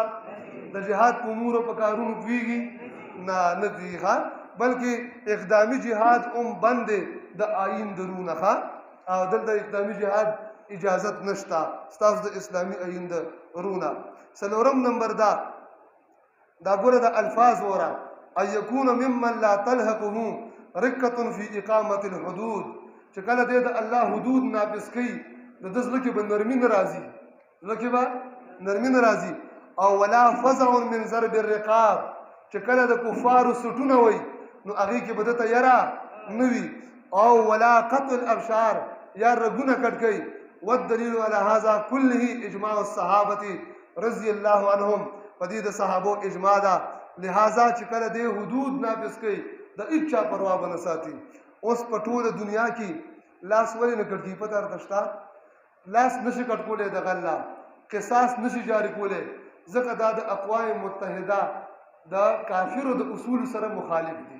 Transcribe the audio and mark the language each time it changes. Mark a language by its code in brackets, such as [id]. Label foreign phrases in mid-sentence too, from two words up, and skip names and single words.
[ps] د جهاد په امورو په کارونو پوهېږي؟ نه پوهېږي ښه بلکې اقدامي جهاد هم بند دی د آیین درونه ښه او دلته اقدامي جهاد اجازت نشته ستاسو د اسلامي آیین درونه. څلورم نمبر دا ګوره د الفاظ وره [ar] ان یکون ممن لا تلحقه رقة فی اقامة الحدود. [ps] چې کله دی د الله حدود نافذ کوي د ده زړه کې به نرمي نه راځي، زړه کې به نرمي نه راځي. [ar] او ولا فزع من ضرب الرقاب. [ps] چې کله د کفارو سټونه وي نو هغې کې به ده ته یره نه وي. او [ar] ولا قطع الابشار [ps] یا رګونه کټ کوي. [ar] والدلیل على هذا كله اجماع الصحابة رضی الله عنهم. [ps] په دې د صحابو اجماع ده. لہذا چې کله دی حدود نافذ کوي د هېڅ چا پروا به نه ساتي. اوس په ټوله دنیا کې لاس ولې نه کټ کېږي پته درته شته؟ لاس نشي کټ کولی دغه الله قصاص نشي جاري کولی ځکه دا د اقوام متحده د کافرو د اصولو سره مخالف دي.